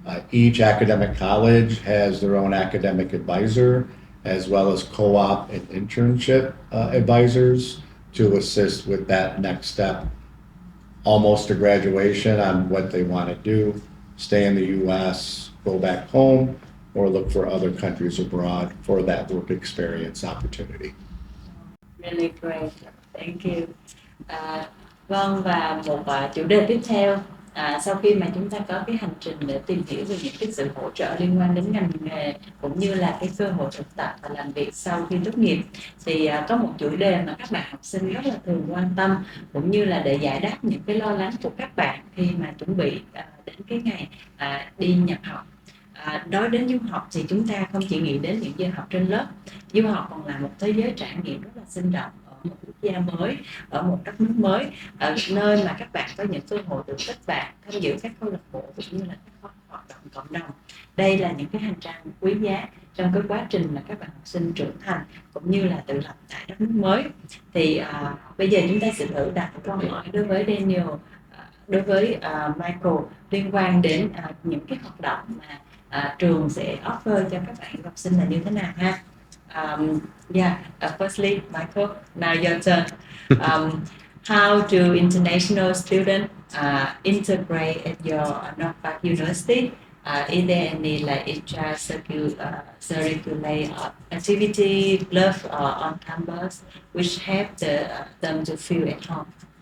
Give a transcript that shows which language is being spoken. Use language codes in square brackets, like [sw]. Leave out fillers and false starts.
[en] Each academic college has their own academic advisor, as well as co-op and internship advisors to assist with that next step, almost to graduation, on what they want to do, stay in the U.S., go back home, or look for other countries abroad for that work experience opportunity. Really great, thank you. [vi] Vâng, và một chủ đề tiếp theo, sau khi mà chúng ta có cái hành trình để tìm hiểu về những cái sự hỗ trợ liên quan đến ngành nghề cũng như là cái cơ hội thực tập và làm việc sau khi tốt nghiệp, thì có một chủ đề mà các bạn học sinh rất là thường quan tâm, cũng như là để giải đáp những cái lo lắng của các bạn khi mà chuẩn bị đến cái ngày đi nhập học. Nói đến du học thì chúng ta không chỉ nghĩ đến những giờ học trên lớp. Du học còn là một thế giới trải nghiệm rất là sinh động ở một quốc gia mới, ở một đất nước mới, ở nơi mà các bạn có những cơ hội được kết bạn, tham dự các câu lạc bộ cũng như là các hoạt động cộng đồng. Đây là những cái hành trang quý giá trong cái quá trình mà các bạn học sinh trưởng thành cũng như là tự lập tại đất nước mới. Thì bây giờ chúng ta sẽ thử đặt câu hỏi đối với Daniel, đối với Michael, liên quan đến những cái hoạt động mà trường sẽ offer cho các bạn học sinh là như thế nào ha? [en] Firstly, Michael, now your turn. How do international students integrate at your North Park University? Is there any like extracurricular activity, club on campus, which help them to feel at home?